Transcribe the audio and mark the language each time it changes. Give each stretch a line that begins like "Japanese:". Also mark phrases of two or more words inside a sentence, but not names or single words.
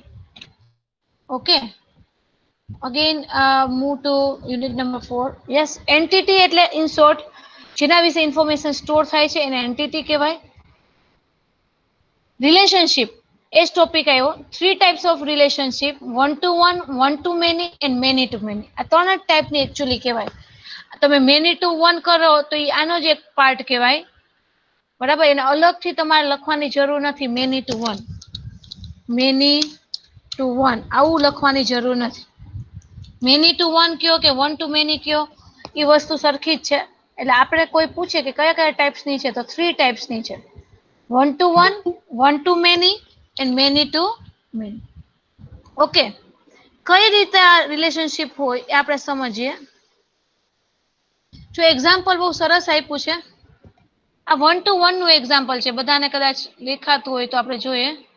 English: okay, again move to unit number 4.
Gujarati: યસ, એન્ટિટી એટલે
English: in short
Gujarati: જેના વિશે
English: information store
Gujarati: થાય છે એને એન્ટિટી કહેવાય. રિલેશનશિપ એ જ ટોપિક આવ્યો.
English: 3 types of relationship: 1 to 1, 1 to many and many to many.
Gujarati: આ 3 જ ટાઈપની એકચ્યુઅલી કહેવાય. તમે
English: many to 1
Gujarati: કરો તો એ આનો જ એક પાર્ટ કહેવાય. બરાબર? એને અલગથી તમારે લખવાની જરૂર નથી.
English: many to 1, many to 1
Gujarati: આવું લખવાની જરૂર નથી.
English: many to 1
Gujarati: કયો કે
English: 1 to many
Gujarati: કયો, એ વસ્તુ સરખી જ છે. એટલે આપણે કોઈ પૂછે કે કયા કયા ટાઈપ્સની છે, તો 3 ટાઈપ્સની છે:
English: 1 to 1, 1 to many and many to many.
Gujarati: ઓકે, કઈ રીતે આ રિલેશનશિપ હોય એ આપણે સમજીએ. જો એક્ઝામ્પલ બહુ સરસ આપ્યું છે. આ 1 to 1 નું એક્ઝામ્પલ છે. બધાને કદાચ દેખાતું હોય તો આપણે જોઈએ.